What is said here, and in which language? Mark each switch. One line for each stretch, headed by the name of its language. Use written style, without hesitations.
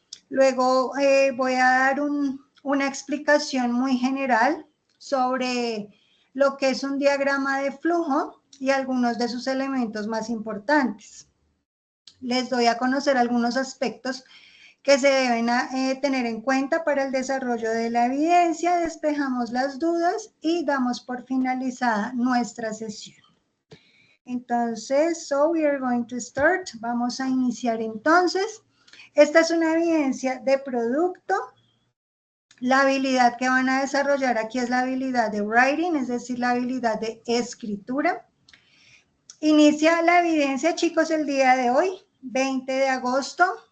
Spanish: Luego voy a dar una explicación muy general sobre lo que es un diagrama de flujo y algunos de sus elementos más importantes. Les doy a conocer algunos aspectos que se deben tener en cuenta para el desarrollo de la evidencia, despejamos las dudas y damos por finalizada nuestra sesión. Entonces,
English: we are going to start.
Spanish: Vamos a iniciar entonces. Esta es una evidencia de producto. La habilidad que van a desarrollar aquí es la habilidad de writing, es decir, la habilidad de escritura. Inicia la evidencia, chicos, el día de hoy, 20 de agosto.